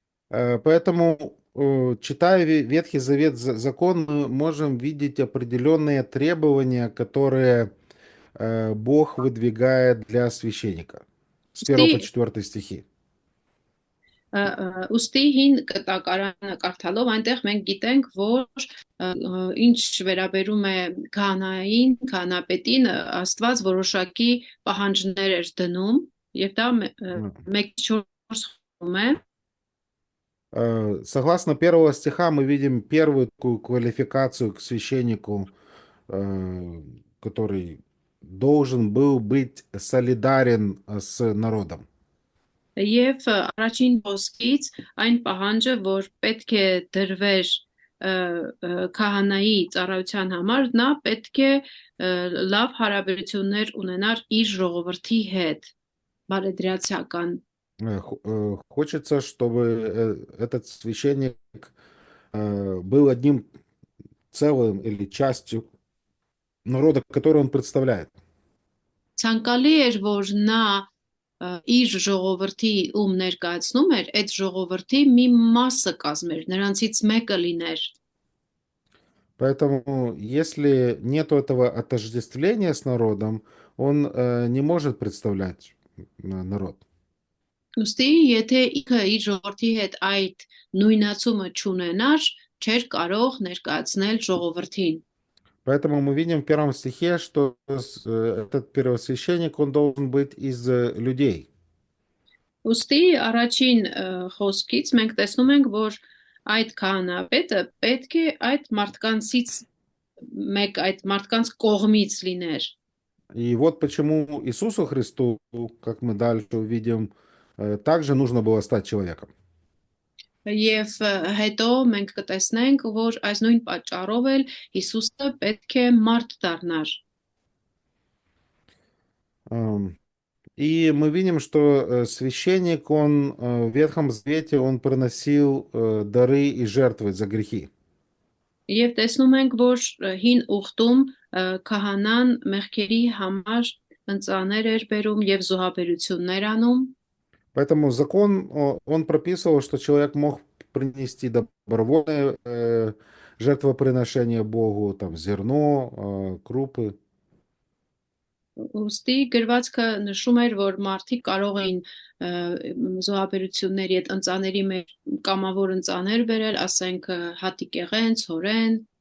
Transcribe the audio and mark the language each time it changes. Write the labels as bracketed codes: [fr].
[ru] Поэтому, читая Ветхий Завет, закон, мы можем видеть определенные требования, которые Бог выдвигает для священника. С 1 по 4 стихи. [hy] Ուստի հին կտակարանը կարդալով այնտեղ մենք գիտենք, որ ինչ վերաբերում է քահանային, քահանապետին, Աստված որոշակի պահանջներ էր դնում, եւ դա 1:4 է։ [ru] Согласно 1 стиха мы видим первую такую квалификацию к священнику, который должен был быть солидарен с народом. [hy] Եվ առաջին խոսքից այն պահանջը, որ պետք է դրվեր քահանայի ծառայության համար, նա պետք է լավ հարաբերություններ ունենար իր ժողովրդի հետ, բարեդրացիական։ [ru] Хочется, чтобы этот священник был одним целым или частью народа, который он представляет. [hy] Ցանկալի էր, որ նա իր ժողովրդի ում ներկայացնում էր, այդ ժողովրդի մի մասը կազմեր, նրանցից մեկը լիներ։ [ru] Поэтому, если нет этого отождествления с народом, он не может представлять народ. [hy] Ուստի, եթե ինքը իր ժողովրդի հետ այդ նույնացումը չունենար, չէր կարող ներկայացնել ժողովրդին։ [ru] Поэтому мы видим в 1 стихе, что этот первосвященник, он должен быть из людей. [hy] Ուստի առաջին խոսքից մենք տեսնում ենք, որ այդ քահանապետը պետք է այդ մարդկանցից մեկ այդ մարդկանց կողմից լիներ։ [ru] И вот почему Иисусу Христу, как мы дальше увидим, также нужно было стать человеком. [hy] Եվ հետո մենք կտեսնենք, որ այս նույն պատճառով էլ Հիսուսը պետք է մարդ դառնար։ [ru] И мы видим, что священник, он в Ветхом Завете, он приносил дары и жертвы за грехи. [hy] Եվ տեսնում ենք, որ հին ուխտում քահանան մեղքերի համար ընծաներ էր բերում եւ զոհաբերություններ անում։ [ru] Поэтому закон, он прописывал, что человек мог принести добровольное жертвоприношение Богу, там зерно, крупы. [hy] Ուստի գրվածքը նշում էր, որ մարդիկ կարող էին զոհաբերությունների այդ ընծաների մեջ կամավոր ընծաներ բերել, ասենք հատիկեղեն, ցորեն։